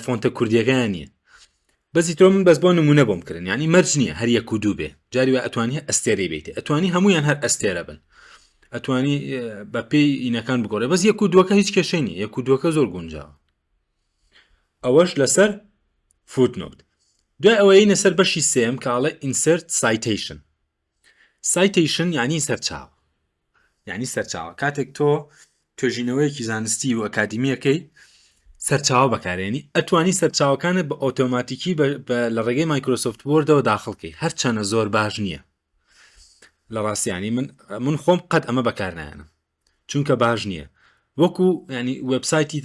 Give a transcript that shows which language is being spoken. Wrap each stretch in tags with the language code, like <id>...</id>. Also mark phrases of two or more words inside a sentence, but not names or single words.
<ckb>فۆنتە کوردیەکەیان نییە بەزی تۆ من بەس بۆ نمونە بۆم کردن یعنی مەرج نییە هەر یەک و دوو بێ جاری وە ئەتوانی ئەستێرەی بیتێ ئەتوانی هەمویان هەر ئەستێرە بن ئەتوانی بە پێی ئینەکان بگۆڕێ بەس یەک و دووەکە هیچ کێشەی نیە یەک و دووەکە زۆر گونجاوە ئەوەش لەسەر فوتنۆت دوای ئەوەی نەسەر بەشی سێم کاڵە</ckb> <en>insert citation citation</en> <ckb>یعنی سەرچاوە یعنی سەرچاوە کاتێک تۆ توێژینەوەیەکی زانستی و ئەکادیمیەکەی سەرچاوە بەکارێنی ئەتوانی سەرچاوەکانت بە ئۆتۆماتیکی لە ڕێگەی مایکرۆسۆفت وۆردەوە داخڵکەی هەرچەنە زۆر باش نییە لە ڕاستیانی من خۆم قەت ئەمە بەکارنایەنم چونکە باش نییە وەکو ینی وێبسایتی</ckb>